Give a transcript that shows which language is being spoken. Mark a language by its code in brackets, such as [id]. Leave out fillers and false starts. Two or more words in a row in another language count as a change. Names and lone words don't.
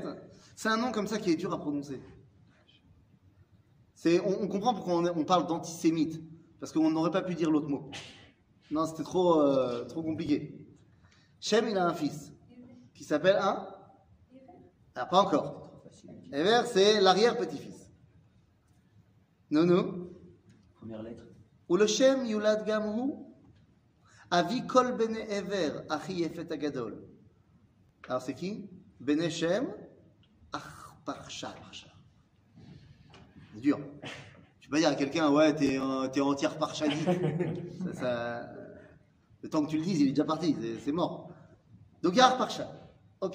[fr] C'est un nom comme ça qui est dur à prononcer. On comprend pourquoi on parle d'antisémite, parce qu'on n'aurait pas pu dire l'autre mot. Non, c'était trop compliqué. Shem, il a un fils qui s'appelle Ah, pas encore. Ever, c'est l'arrière-petit-fils. Non. Première lettre. [he] ולשם ילד גם הוא, אבי כל בני עבר, אחי יפת הגדול. [fr] Alors c'est qui? [he] בני שם, [fr] Parcha. C'est dur. Tu peux pas dire à quelqu'un, ouais, t'es entière Parchadite. Le temps que tu le dises, il est déjà parti, c'est mort. Donc il y a Arparchad. Ok.